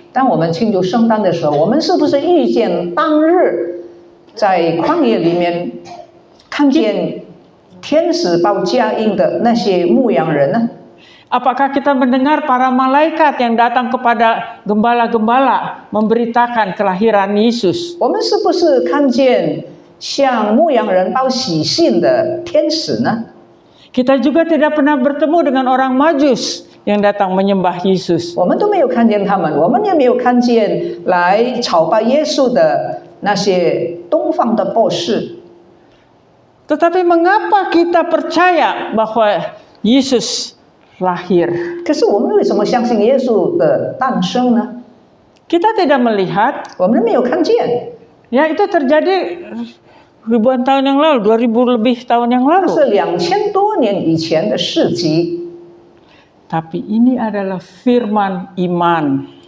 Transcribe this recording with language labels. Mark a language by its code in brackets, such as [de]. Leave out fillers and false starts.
[zh] 当我们庆祝圣诞的时候，我们是不是遇见当日在旷野里面看见天使报佳音的那些牧羊人呢？ [id] Apakah kita mendengar para malaikat yang datang kepada gembala-gembala memberitakan kelahiran Yesus? [zh] 我们是不是看见向牧羊人报喜信的天使呢？ [id] Kita juga tidak pernah bertemu dengan orang Majus yang datang menyembah Yesus. [zh] 我们都没有看见他们，我们也没有看见来朝拜耶稣的那些东方的博士。 [id] Tetapi mengapa kita percaya bahwa Yesus lahir? [zh] 可是我们为什么相信耶稣的诞生呢？ [id] Kita tidak melihat. [zh] 我们没有看见， [id] Ya, itu terjadi ribuan tahun yang lalu, 2000 lebih tahun yang [zh] 那 [id] lalu. [zh] 是2000多年以前的事迹。 [id] Tapi ini adalah firman iman.